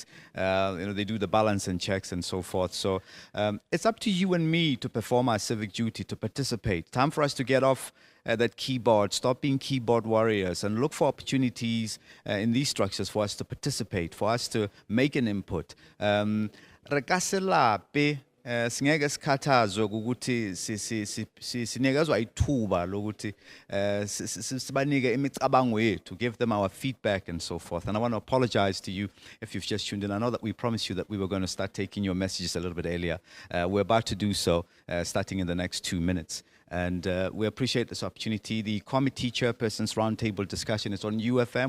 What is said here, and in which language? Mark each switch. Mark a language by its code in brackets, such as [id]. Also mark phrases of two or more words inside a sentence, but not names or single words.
[en] They do the balance and checks and so forth. So it's up to you and me to perform our civic duty, to participate. Time for us to get off that keyboard, stop being keyboard warriors, and look for opportunities in these structures for us to participate, for us to make an input. [zu] Singeke sikhathazwe ukuthi sinikezwa ithuba lokuthi sibanike imicabango yethu, [en] to give them our feedback and so forth. And I want to apologize to you if you've just tuned in. I know that we promised you that we were going to start taking your messages a little bit earlier. We're about to do so, starting in the next 2 minutes. And we appreciate this opportunity. The Committee Chairpersons Roundtable discussion is on UFM.